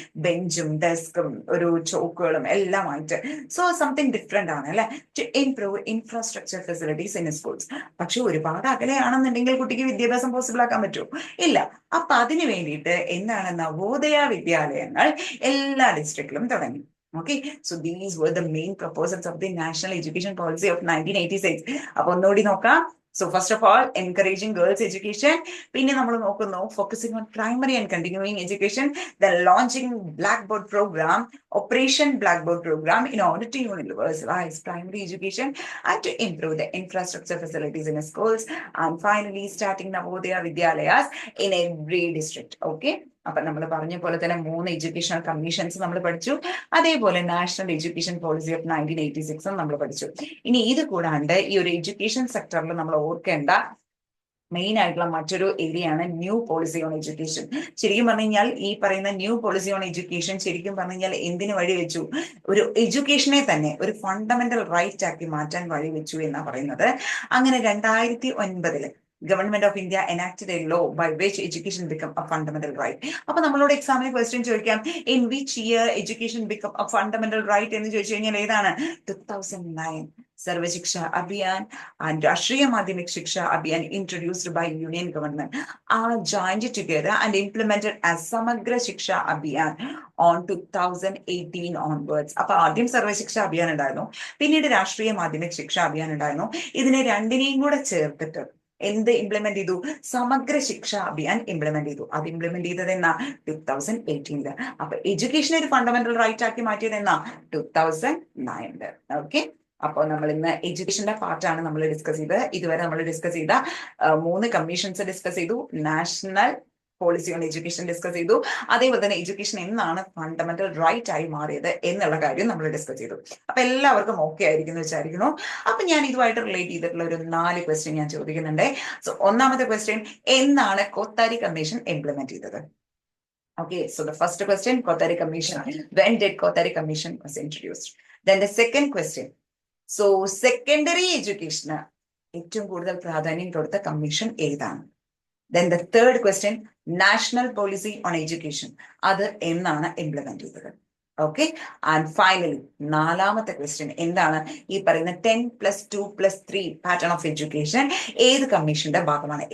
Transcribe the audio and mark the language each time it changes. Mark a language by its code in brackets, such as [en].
[ml] ബെഞ്ചും ഡെസ്കും ഒരു ചോക്കുകളും എല്ലാമായിട്ട്. [en] so something different [ml] ആണ്, അല്ലെ? [en] To improve infrastructure facilities in schools. [ml] പക്ഷെ ഒരുപാട് അകലെയാണെന്നുണ്ടെങ്കിൽ കുട്ടിക്ക് വിദ്യാഭ്യാസം പോസിബിൾ ആക്കാൻ പറ്റുമോ? ഇല്ല. അപ്പൊ അതിനു വേണ്ടിയിട്ട് എന്താണ്? നവോദയ വിദ്യാലയങ്ങൾ എല്ലാ ഡിസ്ട്രിക്റ്റിലും തുടങ്ങി. [en] Okay, so these were the main proposals of the National Education Policy of 1986. [ml] അപ്പൊ ഒന്നുകൂടി നോക്കാം. [en] So first of all, encouraging girls education. [ml] പിന്നെ നമ്മൾ നോക്കുന്നു [en] focusing on primary and continuing education. Then launching Blackboard program, Operation Blackboard program in order to universalize primary education and to improve the infrastructure facilities in schools. And finally, starting Navodaya Vidyalayas in every district. Okay. [ml] അപ്പൊ നമ്മൾ പറഞ്ഞ പോലെ തന്നെ 3 educational commissions നമ്മൾ പഠിച്ചു. അതേപോലെ national education policy of 1986 നമ്മൾ പഠിച്ചു. ഇനി ഇത് കൂടാണ്ട് ഈ ഒരു എഡ്യൂക്കേഷൻ സെക്ടറിൽ നമ്മൾ ഓർക്കേണ്ട മെയിൻ ആയിട്ടുള്ള മറ്റൊരു ഏരിയ ആണ് ന്യൂ പോളിസി ഓൺ എഡ്യൂക്കേഷൻ. ശരിക്കും പറഞ്ഞു കഴിഞ്ഞാൽ ഈ പറയുന്ന ന്യൂ പോളിസി ഓൺ എഡ്യൂക്കേഷൻ ശരിക്കും പറഞ്ഞു കഴിഞ്ഞാൽ എന്തിനു വഴിവെച്ചു? ഒരു എഡ്യൂക്കേഷനെ തന്നെ ഒരു ഫണ്ടമെന്റൽ റൈറ്റ് ആക്കി മാറ്റാൻ വഴിവെച്ചു എന്നാ പറയുന്നത്. [en] അങ്ങനെ 2009 Government of India enacted a law by which education become a fundamental right. [ml] അപ്പൊ നമ്മളോട് എക്സാമിന് ക്വസ്റ്റ്യൻ ചോദിക്കാം, [en] in which year education become a fundamental right [ml] എന്ന് ചോദിച്ചു കഴിഞ്ഞാൽ ഏതാണ്? [en] 2009 Sarva Shiksha Abhiyan and Rashtriya Madhyamik Shiksha Abhiyan introduced by Union government are joined together and implemented as Samagra Shiksha Abhiyan on 2018 onwards. [ml] അപ്പൊ ആദ്യം സർവ ശിക്ഷ അഭിയാൻ ഉണ്ടായിരുന്നു, പിന്നീട് രാഷ്ട്രീയ മാധ്യമിക് ശിക്ഷ അഭിയാൻ ഉണ്ടായിരുന്നു. ഇതിനെ രണ്ടിനെയും കൂടെ ചേർത്തിട്ട് എന്ത് ഇംപ്ലിമെന്റ് ചെയ്തു? സമഗ്ര ശിക്ഷ അഭിയാൻ ഇംപ്ലിമെന്റ് ചെയ്തു. അത് ഇംപ്ലിമെന്റ് ചെയ്തത് എന്നാ? 2018. അപ്പൊ എഡ്യൂക്കേഷൻ ഒരു ഫണ്ടമെന്റൽ റൈറ്റ് ആക്കി മാറ്റിയത് എന്നാ? 2009. ഓക്കെ, അപ്പോൾ നമ്മൾ ഇന്ന് എഡ്യൂക്കേഷന്റെ പാർട്ടാണ് നമ്മൾ ഡിസ്കസ് ചെയ്തത്. ഇതുവരെ നമ്മൾ ഡിസ്കസ് ചെയ്ത 3 കമ്മീഷൻസ് ഡിസ്കസ് ചെയ്തു. National policy on education discuss ചെയ്തു. അതേപോലെ തന്നെ എഡ്യൂക്കേഷൻ എന്നാണ് ഫണ്ടമെന്റൽ റൈറ്റ് ആയി മാറിയത് എന്നുള്ള കാര്യം നമ്മൾ ഡിസ്കസ് ചെയ്തു. അപ്പൊ എല്ലാവർക്കും ഓക്കെ ആയിരിക്കും വിചാരിക്കുന്നു. അപ്പൊ ഞാൻ ഇതുമായിട്ട് റിലേറ്റ് ചെയ്തിട്ടുള്ള ഒരു 4 ക്വസ്റ്റ്യൻ ഞാൻ ചോദിക്കുന്നുണ്ട്. സോ ഒന്നാമത്തെ ക്വസ്റ്റ്യൻ, എന്നാണ് കോത്താരി കമ്മീഷൻ ഇംപ്ലിമെന്റ് ചെയ്തത്? [en] Okay, so the first question, Kothari Commission. When did Kothari Commission was introduced? Then the second question, so secondary education [ml] ഏറ്റവും കൂടുതൽ പ്രാധാന്യം കൊടുത്ത കമ്മീഷൻ ഏതാണ്? [en] Then the third question, [ml] national policy on education, അത് എന്നാണ് implement ചെയ്തത്? Okay. And finally നാലാമത്തെ question എന്താണ്? ഈ പറയുന്ന 10+2+3 പാറ്റേൺ ഓഫ് എഡ്യൂക്കേഷൻ ഏത് കമ്മീഷന്റെ ഭാഗമാണ്?